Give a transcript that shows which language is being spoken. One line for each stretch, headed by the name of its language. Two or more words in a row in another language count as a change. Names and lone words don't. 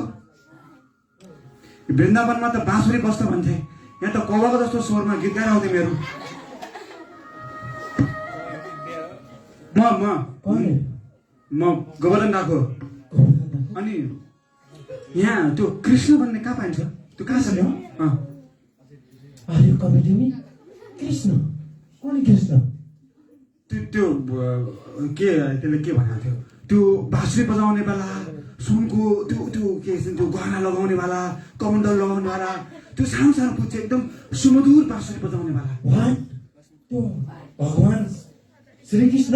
Nepali: वृन्दावनमा त बाँसुरी बस्छ भन्थे, यहाँ त कौलाको जस्तो स्वरमा गीत गाइरहन्थे मेरो। म गोवर्धन डाकु। अनि यहाँ त्यो कृष्ण भन्ने कहाँ पाइन्छ? त्यो कहाँ छ?
Hindi: अरे कमेटी में कृष्ण कौन कृष्ण?
Nepali: त्यो के त्यसले के भनेको थियो? त्यो बाँसुरी बजाउने बेला सुनको त्यो त्यो के त्यो गहना लगाउने वाला, कमण्डल लगाउने वाला, त्यो सानो सानो पुच्छे एकदम सुमधुर बाँसुरी बजाउने वाला। वाट? त्यो भगवान श्री कृष्ण?